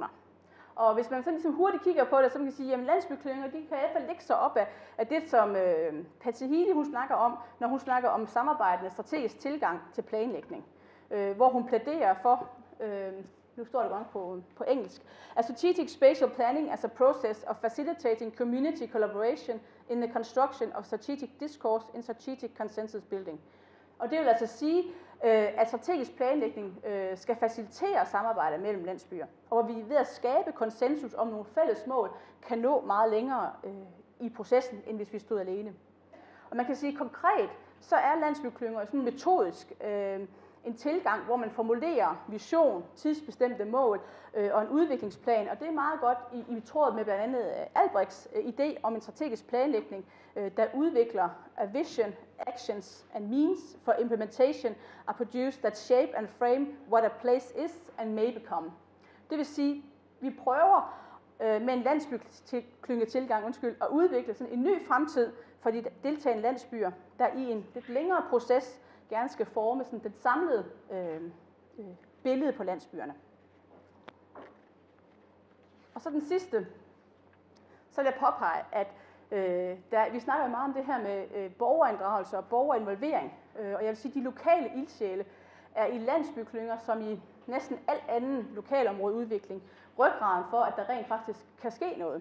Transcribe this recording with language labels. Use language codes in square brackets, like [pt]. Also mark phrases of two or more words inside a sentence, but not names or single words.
[da] Og hvis man sådan ligesom hurtigt kigger på det, så kan man sige, at landsbyklynger, de kan i hvert fald ligge sig op af det, som Patsy Healy, hun snakker om, når hun snakker om samarbejdende strategisk tilgang til planlægning. Hvor hun plæderer for, nu står det godt på engelsk, [en] a strategic spatial planning as a process of facilitating community collaboration in the construction of strategic discourse in strategic consensus building. [da] Og det vil altså sige, at strategisk planlægning skal facilitere samarbejde mellem landsbyer, og hvor vi ved at skabe konsensus om nogle fælles mål, kan nå meget længere i processen, end hvis vi stod alene. Og man kan sige konkret, så er landsbyklynger sådan metodisk en tilgang, hvor man formulerer vision, tidsbestemte mål og en udviklingsplan, og det er meget godt i tråd med blandt andet Albrechts idé om en strategisk planlægning, der udvikler [en] a vision, actions and means for implementation are produced that shape and frame what a place is and may become. [da] Det vil sige, vi prøver med en landsbyklyngetilgang at udvikle sådan en ny fremtid for de deltagende landsbyer, der i en lidt længere proces gerne skal forme sådan det samlede billede på landsbyerne. Og så den sidste, så vil jeg påpege, at vi snakker jo meget om det her med borgerinddragelse og borgerinvolvering, og jeg vil sige, at de lokale ildsjæle er i landsbyklynger, som i næsten al anden lokalområdeudvikling, ryggraden for, at der rent faktisk kan ske noget.